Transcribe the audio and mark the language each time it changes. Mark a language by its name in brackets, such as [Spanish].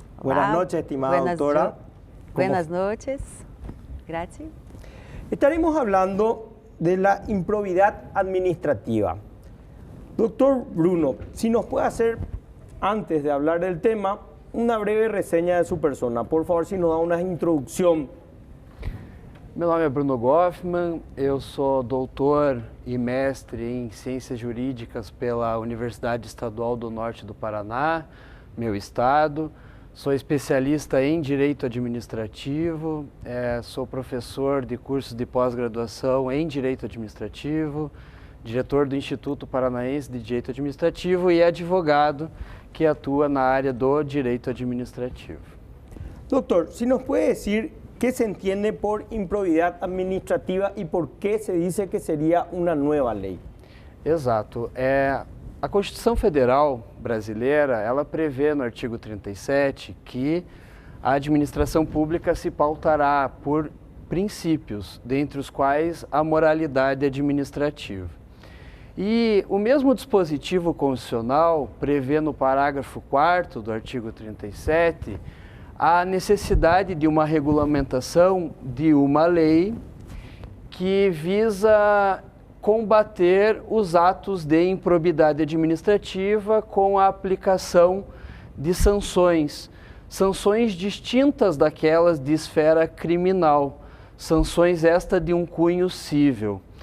[Spanish] Buenas noches, estimada doctora. Buenas noches. Gracias. Estaremos hablando de la improbidad administrativa. Doctor Bruno, si nos puede hacer, antes de hablar del tema, una breve reseña de su persona. Por favor, si nos da una introdução. [Portuguese] Meu nome é Bruno Goffman, eu sou doutor e mestre em Ciências Jurídicas pela Universidade Estadual do Norte do Paraná, meu estado. Sou especialista em Direito Administrativo, sou professor de cursos de pós-graduação em Direito Administrativo, diretor do Instituto Paranaense de Direito Administrativo e advogado que atua na área do Direito Administrativo. [Spanish] Doutor, se nos puede decir qué se entiende por improbidad administrativa y por qué se dice que sería una nueva ley. [Portuguese] Exato. A Constituição Federal brasileira, ela prevê no artigo 37 que a administração pública se pautará por princípios, dentre os quais a moralidade administrativa. E o mesmo dispositivo constitucional prevê no parágrafo 4º do artigo 37 a necessidade de uma regulamentação de uma lei que visa combater os atos de improbidade administrativa com a aplicação de sanções distintas daquelas de esfera criminal, sanções esta de um cunho cível.